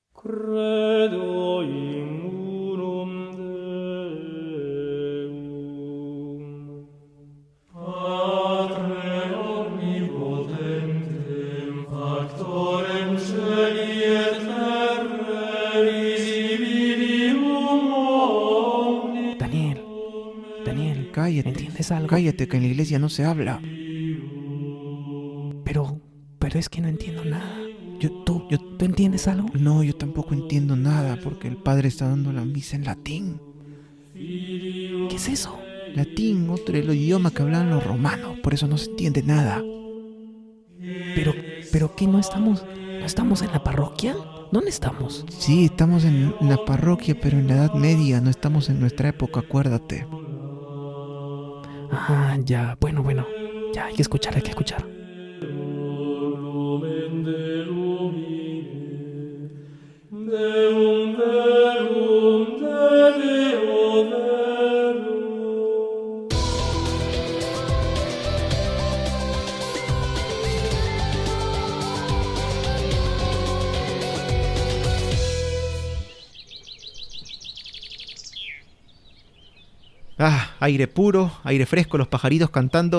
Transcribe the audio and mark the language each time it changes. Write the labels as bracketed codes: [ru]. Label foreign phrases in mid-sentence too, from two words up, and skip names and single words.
[la] Credo in unum Deum, Patre omnipotentem, factorem celi et terrae, visibilium omnium. [es] Daniel, Cállate. ¿entiendes algo? Cállate, que en la iglesia no se habla. Pero es que no entiendo nada. ¿Tú entiendes algo? No, yo tampoco entiendo nada porque el padre está dando la misa en latín. ¿Qué es eso? Latín, otro el idioma que hablan los romanos, por eso no se entiende nada. Pero ¿qué no estamos en la parroquia? ¿Dónde estamos? Sí, estamos en la parroquia, pero en la Edad Media, no estamos en nuestra época, acuérdate. Ah, ya, bueno, ya hay que escuchar. [la] Lumen de lumine, Deum verum de Deo verum. [es] Aire puro, aire fresco, los pajaritos cantando.